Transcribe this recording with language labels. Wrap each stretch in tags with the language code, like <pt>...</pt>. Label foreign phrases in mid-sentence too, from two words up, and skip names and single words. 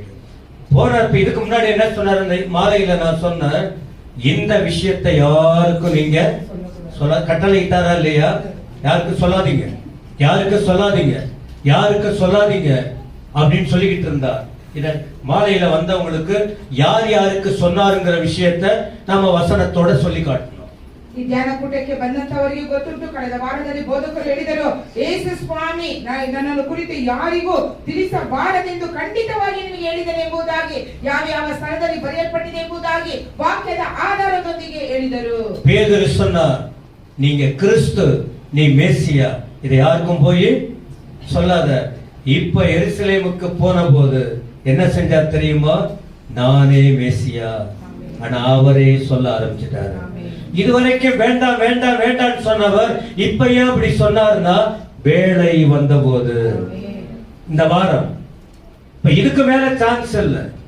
<ta>போனப்ப இதுக்கு முன்னாடி என்ன சொன்னார் அந்த மாலையில? நான் சொன்னேன், இந்த விஷயத்தை யாருக்கும் நீங்க சொல்ல கட்டளையிட்டாரா இல்லையா? யாருக்கு சொல்லாதீங்க, யாருக்கு சொல்லாதீங்க, யாருக்கு சொல்லாதீங்க அப்படின்னு சொல்லிக்கிட்டு இருந்தார். இத மாலையில வந்தவங்களுக்கு யார் யாருக்கு சொன்னாருங்கிற விஷயத்தை நம்ம வசனத்தோட சொல்லி காட்டணும்.</ta> <kn>ಈ ಧ್ಯಾನಕೂಟಕ್ಕೆ ಬಂದಂತವರಿಗೆ ಗೊತ್ತುಂಟು, ಕಳೆದ ವಾರದಲ್ಲಿ ಬೋಧಕರು ಹೇಳಿದರು, ಯೇಸು ಸ್ವಾಮಿ ನನ್ನನ್ನು ಕುರಿತು ಯಾರಿಗೂ ತಿಳಿಸಬಾರದೆಂದು ಖಂಡಿತವಾಗಿ ನಿಮಗೆ ಹೇಳಿದನು ಎಂಬುದಾಗಿ, ಯಾವ ಯಾವ ಸ್ಥಳದಲ್ಲಿ ಬರೆಯಲ್ಪಟ್ಟಿದೆ ಎಂಬುದಾಗಿ ವಾಕ್ಯದ ಆಧಾರದೊಂದಿಗೆ ಹೇಳಿದರು.</kn> <ta>பேதுரு சொன்னார், நீங்க கிறிஸ்து, நீ மேசியா, இதை யாருக்கும் போய் சொல்லாத. இப்ப எருசலேமுக்கு போன போது என்ன செஞ்சார் தெரியுமா? நானே மேசியா. ஆனா அவரே சொல்ல ஆரம்பிச்சிட்டாரு. இதுவரைக்கும் வேண்டாம் வேண்டாம் வேண்டாம் சொன்னவர் இப்ப ஏன் அப்படி சொன்னார்னா, வேலை வந்த போது, இந்த வாரம் இப்ப இதுக்கு மேல சான்ஸ் இல்ல.</ta>